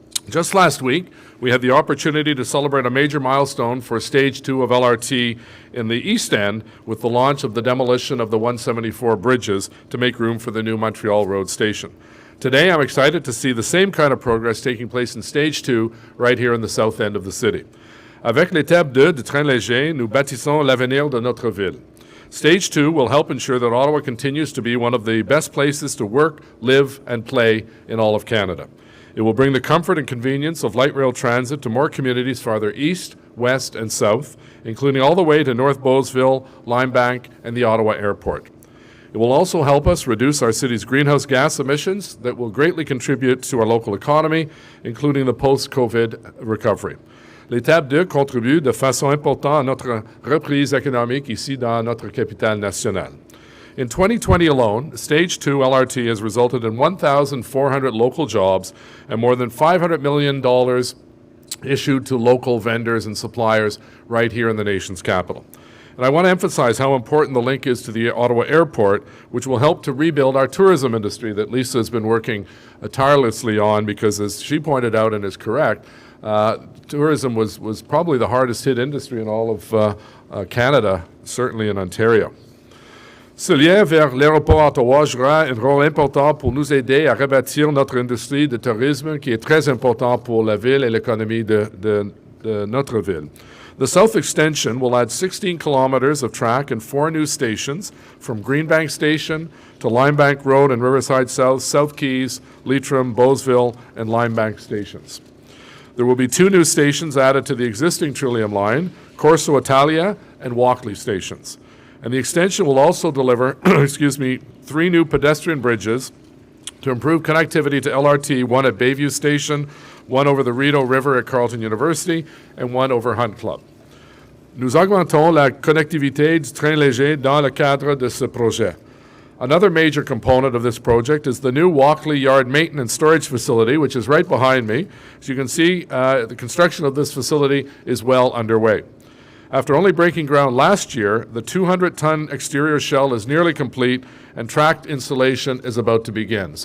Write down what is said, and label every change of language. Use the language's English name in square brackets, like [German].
[English] Just last week, we had the opportunity to celebrate a major milestone for Stage 2 of LRT in the East End with the launch of the demolition of the 174 bridges to make room for the new Montreal Road station. Today, I'm excited to see the same kind of progress taking place in Stage 2 right here in the south end of the city. [French] Avec l'étape 2 du train léger, nous bâtissons l'avenir de notre ville. [English] Stage 2 will help ensure that Ottawa continues to be one of the best places to work, live, and play in all of Canada. It will bring the comfort and convenience of light rail transit to more communities farther east, west, and south, including all the way to North Beauceville, Limebank, and the Ottawa Airport. It will also help us reduce our city's greenhouse gas emissions that will greatly contribute to our local economy, including the post-COVID recovery. [French] L'étape 2 contribue de façon importante à notre reprise économique ici dans notre capitale nationale. [English] In 2020 alone, Stage 2 LRT has resulted in 1,400 local jobs and more than $500 million issued to local vendors and suppliers right here in the nation's capital. And I want to emphasize how important the link is to the Ottawa Airport, which will help to rebuild our tourism industry that Lisa has been working tirelessly on because, as she pointed out and is correct, tourism was probably the hardest hit industry in all of Canada, certainly in Ontario. [French] Ce lien vers l'aéroport Ottawa jouera un rôle important pour nous aider à rebâtir notre industrie de tourisme qui est très important pour la ville et l'économie de notre ville. [English] The south extension will add 16 kilometers of track and 4 new stations from Greenbank Station to Limebank Road and Riverside South, South Keys, Leitrim, Beauceville, and Limebank stations. There will be 2 new stations added to the existing Trillium line, Corso Italia and Walkley stations. And the extension will also deliver, 3 new pedestrian bridges to improve connectivity to LRT, one at Bayview Station, one over the Rideau River at Carleton University, and one over Hunt Club. [French] Nous augmentons la connectivité du train léger dans le cadre de ce projet. [English] Another major component of this project is the new Walkley Yard Maintenance Storage Facility, which is right behind me. As you can see, the construction of this facility is well underway. After only breaking ground last year, the 200-ton exterior shell is nearly complete and tracked installation is about to begin.